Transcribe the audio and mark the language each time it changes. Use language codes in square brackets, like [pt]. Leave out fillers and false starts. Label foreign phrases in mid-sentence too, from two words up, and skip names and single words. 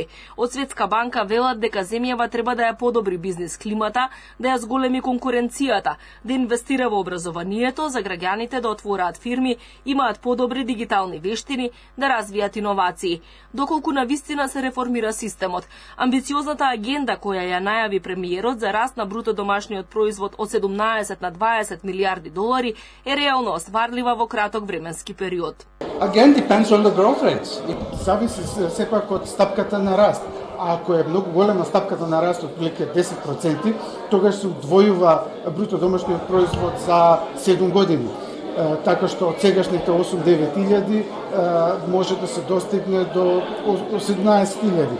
[mk] Од Светска банка велат дека земјава треба да ја подобри бизнис климата, да ја зголеми конкуренцијата, да инвестира во образованието за граѓаните да отвораат фирми, имаат подобри дигитални вештини, да развијат иновации. Доколку навистина се реформира системот, амбициозната агенда која ја најави премиерот за раст на бруто домашниот производ од 17 на $20 милиарди е реално остварлива во краток временски период. [en] Again depends on the growth rates. [mk] Зависи сепак од стапката на раст. А ако е многу голема стапката на раст, отприлike 10%, тогаш се удвојува бруто домашниот производ за 7 години. Така што од сегашните 8-9 илјади може да се достигне до 17 илјади.